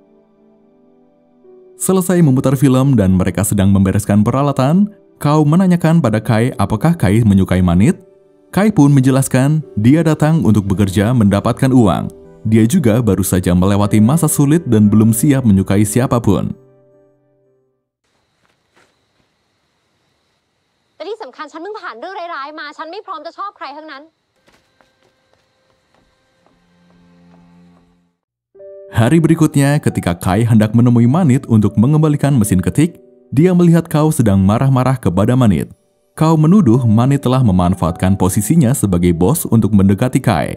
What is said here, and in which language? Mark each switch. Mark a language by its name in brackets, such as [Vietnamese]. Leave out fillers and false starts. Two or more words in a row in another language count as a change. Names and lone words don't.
[Indonesian] Selesai memutar film dan mereka sedang membereskan peralatan, Kau menanyakan pada Kai apakah Kai menyukai Manit. Kai pun menjelaskan dia datang untuk bekerja mendapatkan uang. Dia juga baru saja melewati masa sulit dan belum siap menyukai siapapun. [Thai] แต่ที่สำคัญฉันเพิ่งผ่านเรื่องร้ายๆมาฉันไม่พร้อมจะชอบใครทั้งนั้น [Indonesian] Hari berikutnya, ketika Kai hendak menemui Manit untuk mengembalikan mesin ketik, dia melihat Kau sedang marah-marah kepada Manit. Kau menuduh Manit telah memanfaatkan posisinya sebagai bos untuk mendekati Kai.